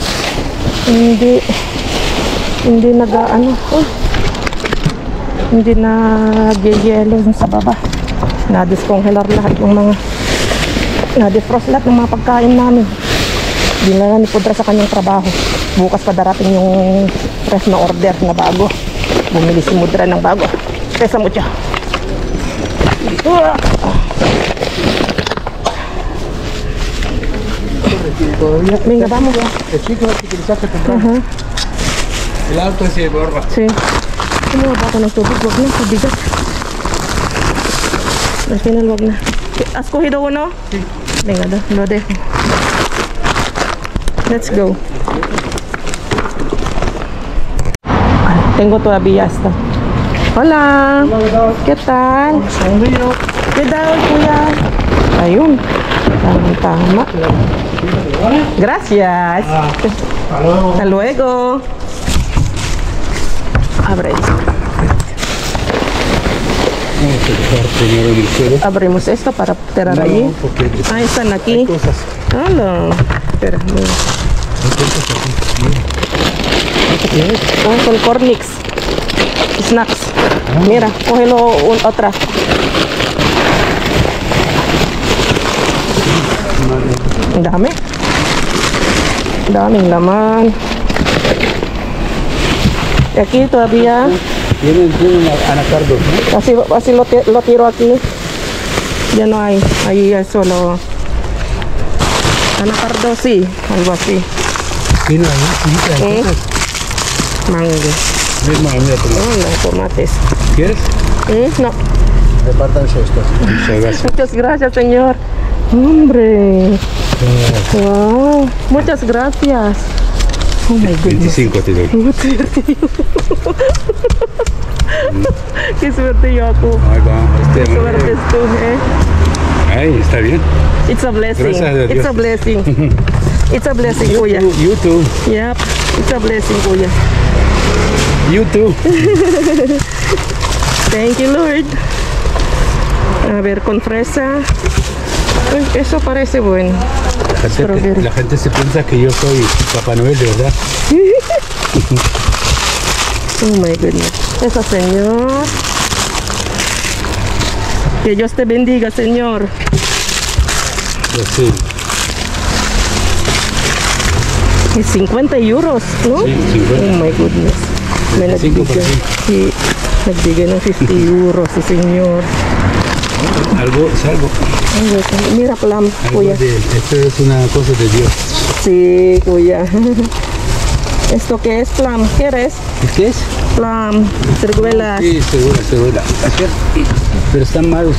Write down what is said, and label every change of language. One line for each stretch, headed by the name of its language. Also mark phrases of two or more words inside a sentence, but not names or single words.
Filipino: Hindi hindi nag-yelo sa baba. Na-discongelar lahat yung mga na-defrost lahat ng mga pagkain namin. Hindi na ni Pudra sa kanyang trabaho. Bukas pa darating yung ref na order na bago. Bumili si Mudra ng bago. Pesa mo siya.
Spanish: Venga, vamos. El chico que utilizaste temprano. El auto ese de borra. Sí.
Filipino: Kumuha ba ako ng tubig? Wag na, pabigat.
Spanish: Al final,
Filipino: wag na.
Spanish: ¿Has cogido uno? Sí. Venga, lo dejo.
English: Let's go.
Spanish: Tengo todavía esta. Hola. ¿Qué tal? ¿Qué tal,
Filipino: kuya? Ayun. Tama.
Spanish: Gracias. Hasta luego. Abre. Abrimos esto para tirar allí. Ah, están aquí. Hola. Espera, mira. Son cornix. Snacks. Mira, cógelo otra.
Filipino: Dami. Daming laman.
Spanish: Y aquí todavía. Tienen anacardos, ¿no? Así lo tiro aquí. Ya no hay. Ahí es solo anacardo, sí, algo así. Tienen ahí, Mango. mira, No, tomates. ¿Quieres? No. Repártanse estos. Muchas gracias. Muchas gracias, señor. Hombre. Wow. Muchas gracias.
English: Oh my goodness.
Spanish: 25 te doy. Qué suerte yo ako. Ahí va. Qué suerte tú, Ay, está bien.
English: It's a blessing.
Spanish: Gracias a Dios.
English: It's a blessing. It's a blessing, kuya. You too. Yep. It's a blessing, kuya. You too. Thank you, Lord.
Spanish: A ver, con fresa. Uy, eso parece bueno. La gente se piensa que yo soy Papá Noel, de verdad. Oh my goodness. Eso, señor. Que Dios te bendiga, señor. Pues sí. Y 50 euros, ¿no? Sí, 50.
English: Oh my goodness.
Spanish: Me 25 por nagbigay. sí.
Filipino: Nagbigay ng 50 euros,
Spanish: si señor. Algo es algo. Ay, mira, plum, Algo kuya. esto es una cosa de Dios. Sí, kuya. ¿Esto qué es, plum? ¿Qué eres? ¿Qué es? Plum, ciruelas. Sí, segura. Pero están malos.